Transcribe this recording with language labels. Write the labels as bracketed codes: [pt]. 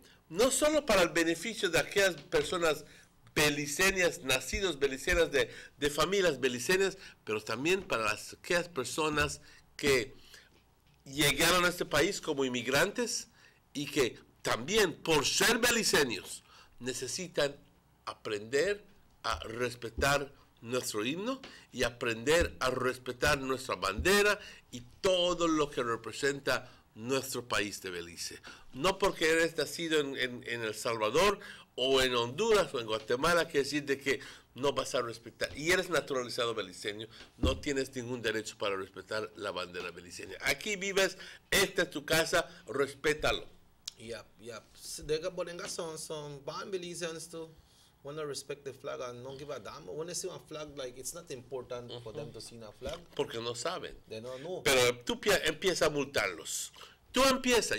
[es] No solo para el beneficio de aquellas personas beliceñas, nacidos beliceñas de familias beliceñas, pero también para aquellas personas que llegaron a este país como inmigrantes y que también por ser beliceños necesitan aprender a respetar nuestro himno y aprender a respetar nuestra bandera y todo lo que representa nuestro país de Belice. No porque eres nacido en El Salvador o en Honduras o en Guatemala quiere decir de que no vas a respetar. Y eres naturalizado beliceño, no tienes ningún derecho para respetar la bandera beliceña. Aquí vives, esta es tu casa, respétalo. [en] Yep. They got, but they got some born Belizeans too. Want to respect the flag and don't give a damn. When they see a flag, like it's not important for them to see a flag. [es] Porque no saben. [en] They don't know. [es] Pero tú empiezas a multarlos. Tú empiezas.